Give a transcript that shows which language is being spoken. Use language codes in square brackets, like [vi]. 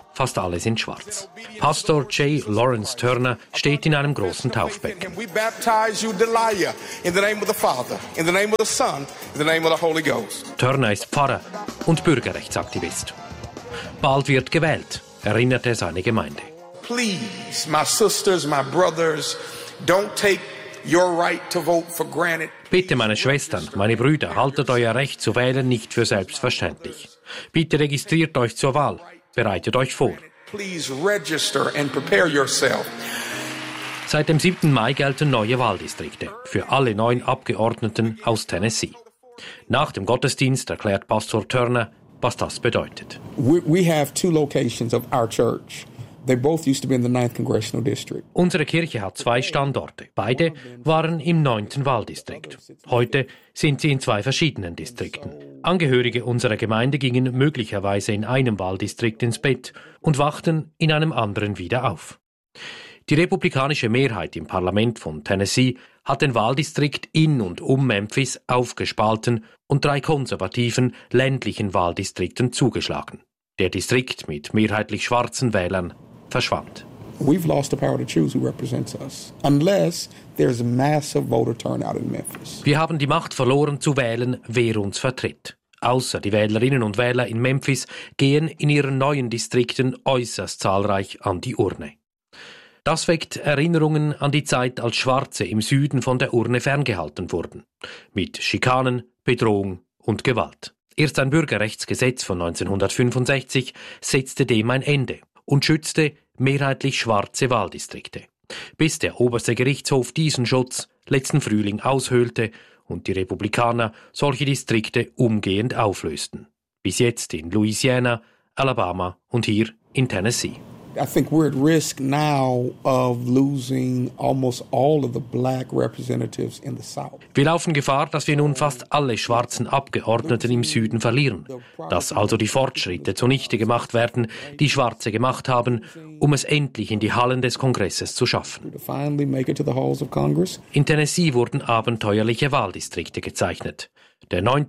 [de] fast alle sind schwarz. Pastor J. Lawrence Turner steht in einem großen Taufbecken. Turner ist Pfarrer und Bürgerrechtsaktivist. Bald wird gewählt, erinnert er seine Gemeinde. [en] Please, my sisters, my brothers, don't take your right to vote for granted. [de] Bitte, meine Schwestern, meine Brüder, haltet euer Recht zu wählen nicht für selbstverständlich. Bitte registriert euch zur Wahl. Bereitet euch vor. [en] Please register and prepare yourself. [de] Seit dem 7. Mai gelten neue Wahldistrikte für alle 9 Abgeordneten aus Tennessee. Nach dem Gottesdienst erklärt Pastor Turner, was das bedeutet. [en] We have two locations of our church. They both used to be in the 9th congressional district. [de] Unsere Kirche hat 2 Standorte. Beide waren im 9. Wahldistrikt. Heute sind sie in 2 verschiedenen Distrikten. Angehörige unserer Gemeinde gingen möglicherweise in einem Wahldistrikt ins Bett und wachten in einem anderen wieder auf. Die republikanische Mehrheit im Parlament von Tennessee hat den Wahldistrikt in und um Memphis aufgespalten und 3 konservativen ländlichen Wahldistrikten zugeschlagen. Der Distrikt mit mehrheitlich schwarzen Wählern verschwand. [en] We've lost the power to choose who represents us, unless there's a massive voter turnout in Memphis. [de] Wir haben die Macht verloren zu wählen, wer uns vertritt. Außer die Wählerinnen und Wähler in Memphis gehen in ihren neuen Distrikten äußerst zahlreich an die Urne. Das weckt Erinnerungen an die Zeit, als Schwarze im Süden von der Urne ferngehalten wurden. Mit Schikanen, Bedrohung und Gewalt. Erst ein Bürgerrechtsgesetz von 1965 setzte dem ein Ende und schützte mehrheitlich schwarze Wahldistrikte, bis der oberste Gerichtshof diesen Schutz letzten Frühling aushöhlte und die Republikaner solche Distrikte umgehend auflösten. Bis jetzt in Louisiana, Alabama und hier in Tennessee. [en] I think we're at risk now of losing almost all of the black representatives in the South. [de] Wir laufen Gefahr, dass wir nun fast alle schwarzen Abgeordneten im Süden verlieren, dass also die Fortschritte zunichte gemacht werden, die Schwarze gemacht haben, um es endlich in die Hallen des Kongresses zu schaffen. In Tennessee wurden abenteuerliche Wahldistrikte gezeichnet. Der 9.